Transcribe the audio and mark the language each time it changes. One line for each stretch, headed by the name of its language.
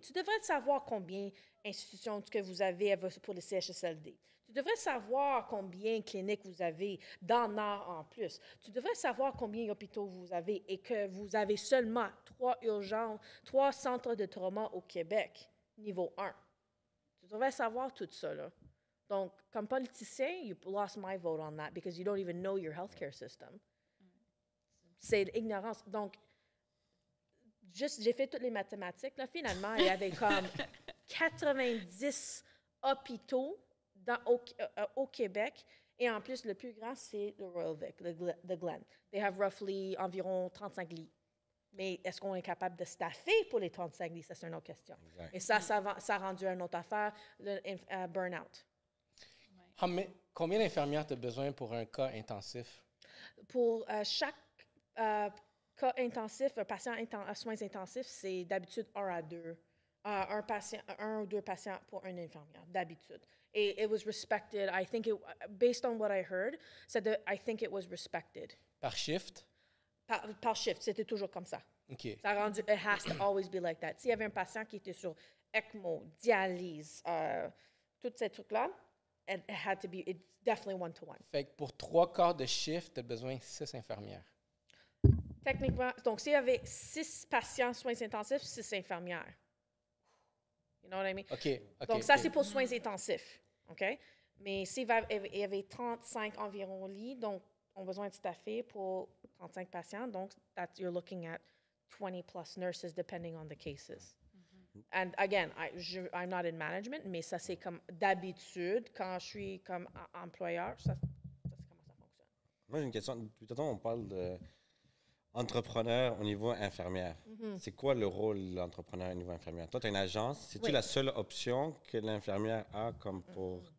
French: Tu devrais savoir combien d'institutions que vous avez pour le CHSLD. Tu devrais savoir combien de cliniques vous avez dans le Nord en plus. Tu devrais savoir combien d'hôpitaux vous avez et que vous avez seulement 3 urgences, 3 centres de trauma au Québec, niveau 1. Tu devrais savoir tout ça, là. Donc, comme politicien,
English: you lost my vote on that because you don't even know your healthcare system.
French: C'est l'ignorance. Donc, j'ai fait toutes les mathématiques. Là, finalement, il y avait comme 90 hôpitaux au Québec. Et en plus, le plus grand, c'est le Royal Vic, the Glen.
English: They have roughly
French: environ 35 lits. Mais est-ce qu'on est capable de staffer pour les 35 lits? Ça, c'est une autre question. Exact. Et ça a rendu une autre affaire, le burn-out. Combien d'infirmières tu as besoin pour un cas intensif? Pour chaque cas intensif, un patient à soins intensifs, c'est d'habitude 1 à 2. Un ou deux patients pour une infirmière, d'habitude.
English: Et it was respected. I think based on what I heard, I think it was respected.
French: Par shift? Par shift, c'était toujours comme ça. OK. Ça a rendu,
English: it has to always be like that.
French: S'il y avait un patient qui était sur ECMO, dialyse, tous ces trucs-là,
English: it had to be, it's definitely 1-to-1.
French: Fait que pour 3 quarts de shift, tu as besoin de 6 infirmières. Techniquement, donc s'il y avait 6 patients soins intensifs, 6 infirmières.
English: You know what I mean?
French: OK. Donc ça, c'est pour soins intensifs. OK? Mais s'il y avait 35 environ lits, donc on a besoin de staffer pour 35 patients.
English: Donc, you're looking at 20 plus nurses depending on the cases. And again, I'm not in management,
French: mais ça, c'est comme d'habitude, quand je suis comme employeur, ça c'est comment ça fonctionne. Moi, j'ai une question. Depuis tantôt, on parle d'entrepreneur au niveau infirmière. C'est quoi le rôle de l'entrepreneur au niveau infirmière? Toi, tu as une agence. C'est-tu la seule option que l'infirmière a comme pour...